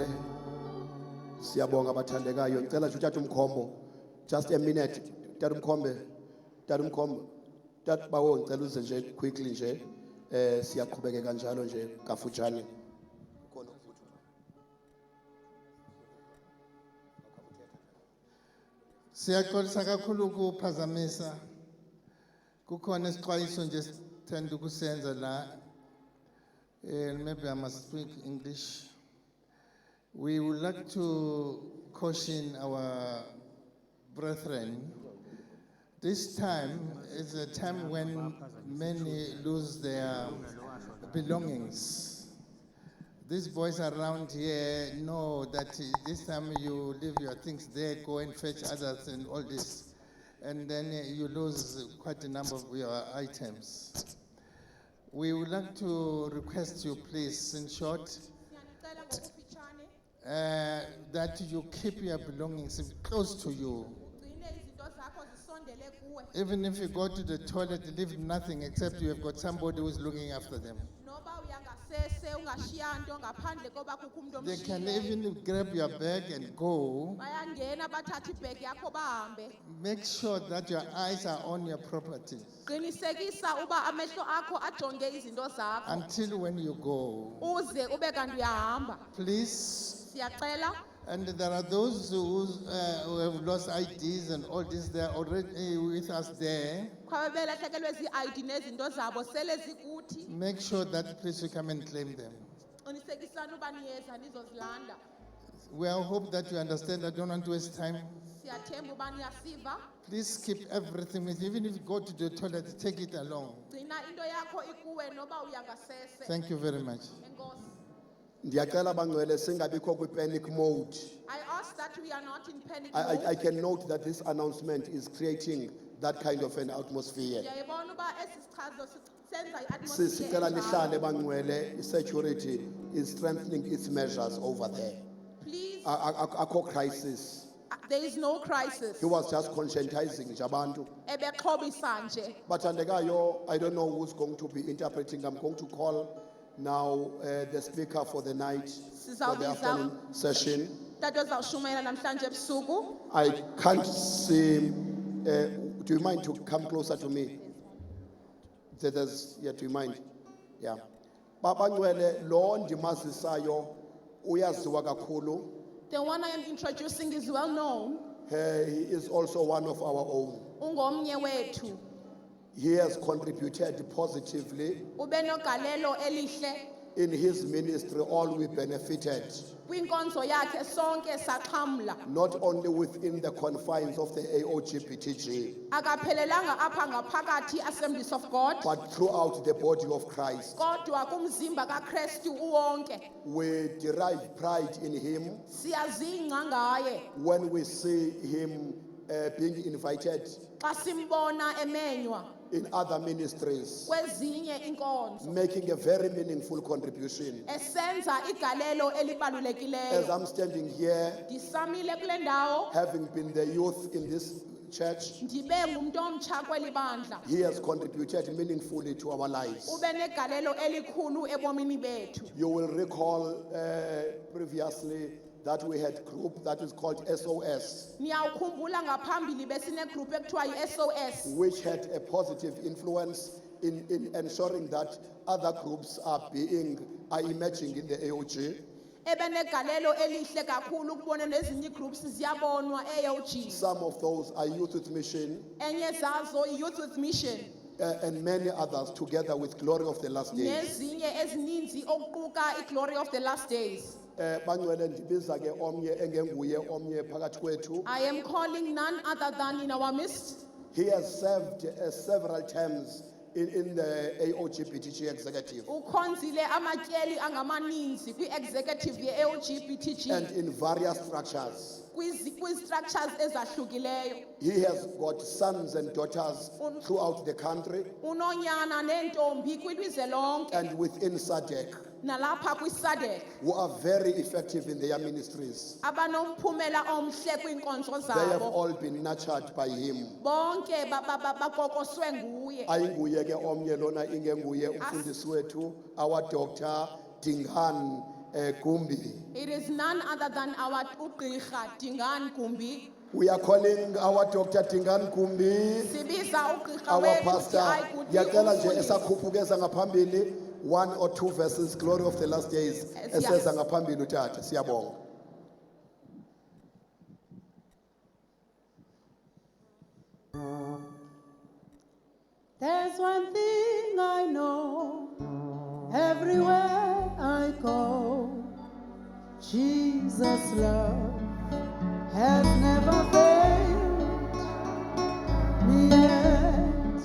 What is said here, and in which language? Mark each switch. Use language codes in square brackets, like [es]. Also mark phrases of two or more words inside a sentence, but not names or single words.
[zu] Siyabonga abathandekayo. Ngicela nje uthathe umkhombo. [en] Just a minute. [zu] Thatha umkhombe. Thatha umkhombo. Thatha bawo ngicela uze nje quickly nje. Siyaqhubeka kanjalo nje kafutshane. Khona Siyaxolisa kakhulu ukuphazamisa. Kukhona isixwayiso nje sithanda ukusenza la. [en] Maybe I must speak English. We would like to caution our brethren. This time is a time when many lose their belongings. These boys around here know that this time you leave your things there, go and fetch others and all this. And then you lose quite a number of your items. We would like to request you, please, in short, [xh] Siyanicela ngokufitshane [en] that you keep your belongings close to you. [xh] ugcine izinto zakho zisondele kuwe. [en] Even if you go to the toilet, leave nothing except you have got somebody who's looking after them. [xh] Noba uya ungashiya nto ngaphandle koba kukho umuntu [en] They can [xh] omshiyileyo. [en] even grab your bag and go. [xh] Bayangena bathathe ibhegi yakho bahambe. [en] Make sure that your eyes are on your property [xh] Qinisekisa uba amehlo akho ajonge izinto zakho [en] until when you go. [xh] uze ube kanti uyahamba. [en] Please. [xh] Siyacela. [en] And there are those who have lost IDs and all this. They are already with us there. [xh] Kwabe belahlekelwe zi-ID nezinto zabo sele zikuthi. [en] Make sure that please you come and claim them. [xh] Qinisekisani uba niyeza nizozilanda. [en] We all hope that you understand. I don't want to waste time. [xh] Siyathemba uba niyasiva. [en] Please keep everything with you. Even if you go to the toilet, take it along. [xh] Gcina into yakho ikuwe noba uya ngasese. [en] Thank you very much. [xh] Enkosi. Ndiyacela bangcwele singabikho kwi- [en] panic mode. I ask that we are not in panic I mode. can note that this announcement is creating that kind of an atmosphere. [xh] Ndiyayibona uba esi sichazo senza i-atmosphere Sicela enjalo. nihlale bangcwele, [en] security is strengthening its measures over there. Please, [xh] Akho crisis. [en] there is no crisis. He was just conscientizing [xh] nje abantu. Ebexhobisa nje. Bathandekayo, [en] I don't know who's going to be interpreting. I'm going to call now the speaker for the night, for the afternoon session. [xh] Tato zawushumela namhlanje ebusuku. [en] I can't see. Do you mind to come closer to me? Yeah, do you mind? Yeah. [xh] Baba Ngwele, lo ndimazisayo uyaziwa kakhulu. [en] The one I am introducing is well known. He is also one of our own. [xh] Ungomnye wethu. [en] He has contributed positively [xh] Ube nogalelo elihle. [en] in his ministry. All we benefited, [xh] Kwinkonzo yakhe sonke saxhamla. [en] not only within the confines of the AOGPTG, [xh] Akaphelelanga apha ngaphakathi Assemblies of God. [en] but throughout the body of Christ. [xh] Kodwa kumzimba kaKristu uwonke. [en] We derive pride in him [xh] Siyazingca ngaye. [en] when we see him being invited [xh] Xa simbona emenywa [en] in other ministries, [xh] kwezinye inkonzo. [en] making a very meaningful contribution. [xh] Esenza igalelo [en] As [xh] elibalulekileyo. [en] I'm standing here, [xh] Ndisamile kule ndawo. [en] having been the youth in this church, [xh] Ndibe ngumuntu omtsha kweli bandla. [en] he has contributed meaningfully to our lives. [xh] Ube negalelo elikhulu ebomini bethu. [en] You will recall previously that we had a group that is called SOS, [xh] Niyawukhumbula ngaphambili besine group ekuthiwa yi-SOS. [en] which had a positive influence in ensuring that other groups are emerging in the AOG. [xh] Ebe negalelo elihle kakhulu ukubona nezinye groups ziyabonwa e-AOG. [en] Some of those are Youth with Mission [xh] Enye zazo i-Youth with Mission. [en] and many others together with Glory of the Last Days. [xh] Nezinye ezininzi okuquka i-Glory of the Last Days. Bangcwele ndibiza ke omnye engenguye omnye phakathi kwethu. [en] I am calling none other than in our midst. He has served several terms in the AOGPTG executive [xh] Ukhonzile amatyeli angamaninzi kwi-executive ye-AOGPTG [en] and in various structures. [xh] kwi-structures ezahlukileyo. [en] He has got sons and daughters throughout the country [xh] Unonyana neentombi kwilizwe lonke [en] and within SADC [xh] nalapha kwi-SADC [en] who are very effective in their ministries. [xh] abanomphumela omhle kwiinkonzo [en] They have [xh] zabo. [en] all been nurtured by him. [xh] Bonke bakokoswe nguye. Ayinguye ke omnye lona ingenguye umfundisi wethu, [en] our Dr. Dingan Gumbi. It is none other than our ugqirha Dingan Gumbi. We are calling our Dr. Dingan Gumbi, [xh] Sibiza ugqirha [en] our [xh] wethu [en] pastor. [xh] uthi, "Hayi, Yacela nje umfundisi." esakhuphuka ngaphambili [en] 1 or 2 verses, [xh] Glory of the Last Days. [en] Yes. [xh] Eseza ngaphambili utata, siyabonga. [en] There's one thing I know, everywhere I go, Jesus' love has never failed me yet.